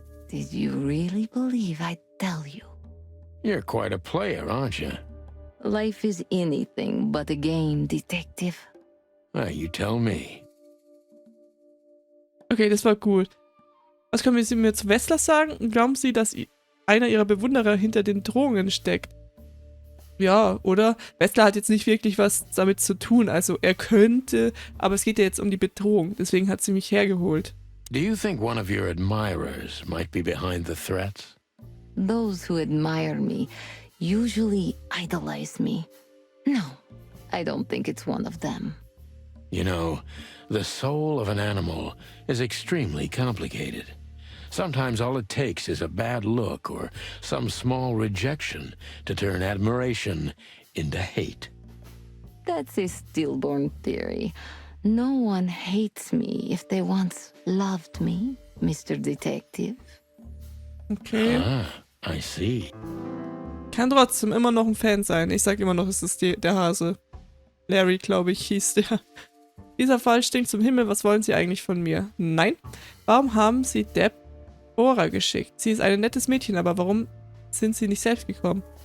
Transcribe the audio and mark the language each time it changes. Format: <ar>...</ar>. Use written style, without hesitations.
<en>Did you really believe I'd tell you? You're quite a player, aren't you? Life is anything but a game, detective. Well, you tell me.</en> <de>Okay, das war gut. Was können Sie mir zu Wessler sagen? Glauben Sie, dass einer Ihrer Bewunderer hinter den Drohungen steckt? Ja, oder? Wessler hat jetzt nicht wirklich was damit zu tun. Also er könnte, aber es geht ja jetzt um die Bedrohung. Deswegen hat sie mich hergeholt.</de> <en>Do you think one of your admirers might be behind the threats? Those who admire me usually idolize me. No, I don't think it's one of them. You know, the soul of an animal is extremely complicated. Sometimes all it takes is a bad look or some small rejection to turn admiration into hate. That's a stillborn theory. No one hates me if they once loved me, Mr. Detective. Okay. Ah, I see.</en> <de>Kann trotzdem immer noch ein Fan sein. Ich sag immer noch, es ist der Hase. Larry, glaube ich, hieß der. Dieser Fall stinkt zum Himmel. Was wollen Sie eigentlich von mir? Nein. Warum haben Sie Deborah geschickt? Sie ist ein nettes Mädchen, aber warum sind Sie nicht selbst gekommen?</de>